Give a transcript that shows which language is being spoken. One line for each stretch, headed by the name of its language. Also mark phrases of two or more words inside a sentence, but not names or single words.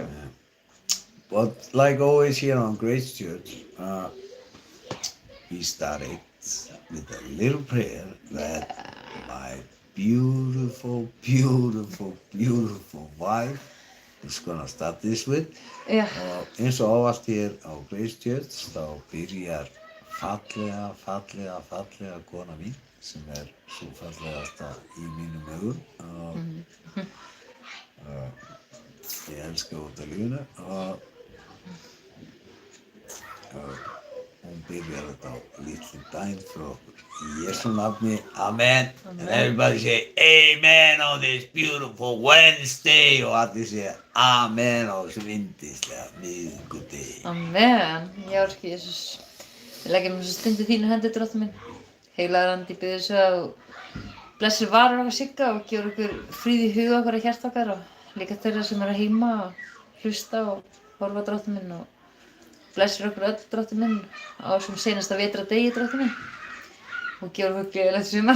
English: But like always here on Grace Church, we started with a little prayer that my beautiful, beautiful, beautiful wife is gonna start this with. Yeah.
Icelandic: Eins og ávallt hér á Grace Church þá byrjar fallega kona mín sem svo fallegasta í mínum augum ég elska út af lífinu og hún byrjar þetta á litlum dæn frá okkur í Jesú nafni, amen.
English: And everybody say amen on this beautiful Wednesday
Icelandic: og allir segja amen á þessu yndislega miðvikudegi. Amen. Já, orki, Jesús. Við leggjum þessu stundu þínu hendi, Drottinn minn. Heilagur andi, biður þess að blessir varir okkar Sigga og gefur okkur fríð í huga okkar og hjarta okkar og líka þeirra sem eru heima og hlusta og horfa, Drottinn minn, og blessir okkur öll, Drottinn minn, á þessum seinasta vetradegi, Drottinn minn, og gefur okkur gleðilegt sumar.